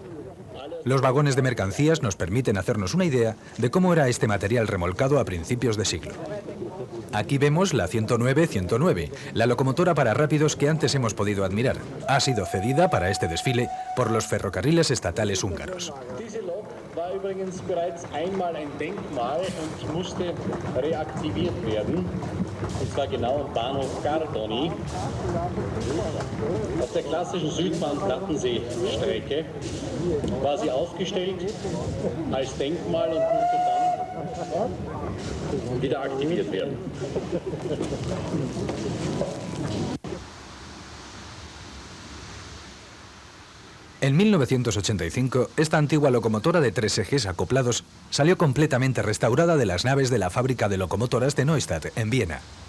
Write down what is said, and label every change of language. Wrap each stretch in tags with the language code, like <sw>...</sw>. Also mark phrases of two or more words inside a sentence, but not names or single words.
<es>Los vagones de mercancías nos permiten hacernos una idea de cómo era este material remolcado a principios de siglo. Aquí vemos la 109-109, la locomotora para rápidos que antes hemos podido admirar. Ha sido cedida para este desfile por los ferrocarriles estatales húngaros.</es> <de>Diese Lok war übrigens bereits einmal ein Denkmal und musste reaktiviert werden. Und zwar genau am Bahnhof Gardoni. Auf der klassischen Südbahn-Plattensee-Strecke war sie aufgestellt als Denkmal und musste dann wieder aktiviert werden.</de> <es>En 1985, esta antigua locomotora de 3 ejes acoplados salió completamente restaurada de las naves de la fábrica de locomotoras de Neustadt, en Viena.</es>